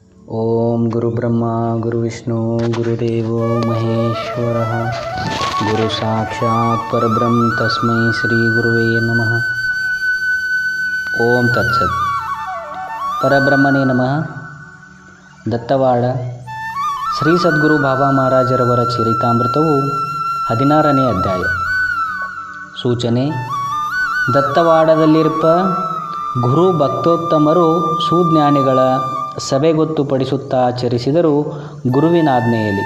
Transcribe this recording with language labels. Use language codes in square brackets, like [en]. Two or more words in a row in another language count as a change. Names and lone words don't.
[sa] ಓಂ ಗುರುಬ್ರಹ್ಮ ಗುರುವಿಷ್ಣು ಗುರುದೇವೋ ಮಹೇಶ್ವರಃ ಗುರು ಸಾಕ್ಷಾತ್ ಪರಬ್ರಹ್ಮ ತಸ್ಮೈ ಶ್ರೀ ಗುರುವೇ ನಮಃ. ಓಂ ತತ್ಸತ್. ಪರಬ್ರಹ್ಮನೇ ನಮಃ. [kn] ದತ್ತವಾಡ ಶ್ರೀ ಸದ್ಗುರು ಬಾಬಾ ಮಹಾರಾಜರವರ ಚರಿತಾಮೃತವು 16ನೇ ಅಧ್ಯಾಯ. ಸೂಚನೆ: ದತ್ತವಾಡದಲ್ಲಿರ್ಪ ಗುರು ಭಕ್ತೋತ್ತಮರು ಸುಜ್ಞಾನಿಗಳ ಸಭೆ ಗೊತ್ತುಪಡಿಸುತ್ತಾ ಆಚರಿಸಿದರು ಗುರುವಿನಾಜ್ಞೆಯಲ್ಲಿ.